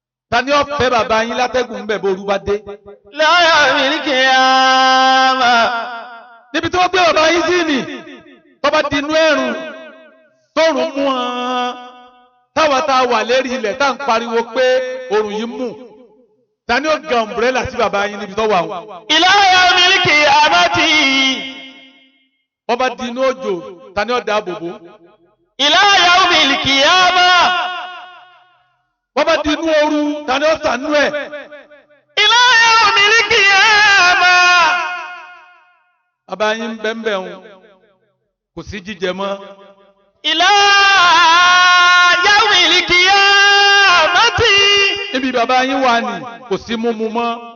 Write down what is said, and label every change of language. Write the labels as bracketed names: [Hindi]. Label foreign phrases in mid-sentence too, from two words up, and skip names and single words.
[Yoruba] Ta ni ó fẹ́ bàbá yín látẹ́gùn ń bẹ̀ bó ooru bá dé? [Arabic] لا يوم القيامة. [Yoruba] Níbi tí wọ́n gbé bàbá yín sí ni, tó bá di inú ẹ̀rùn, tóòrùn mú wọn, táwa tá a wà lérí ilẹ̀ tá à ń pariwo pé oòrùn yìí mú. Ta ni ó ga umbrella sí bàbá yín níbi tó wà wọn? [Arabic] إلى يوم القيامة. [Yoruba] Wọ́n bá di inú òjò, ta ni ó dáàbò bò? [Arabic] إلى يوم القيامة. [Yoruba] Wọ́n bá di inú ooru, ta ni ó ṣàánú ẹ̀? [Arabic] إلى يوم القيامة. [Yoruba] Bàbá yín ń bẹ ń bẹ ń, kò sí jíjẹ mọ́. [Arabic] إلى يوم القيامة. [Yoruba] Níbi bàbá yín wà ní, kò sí múmu mọ́.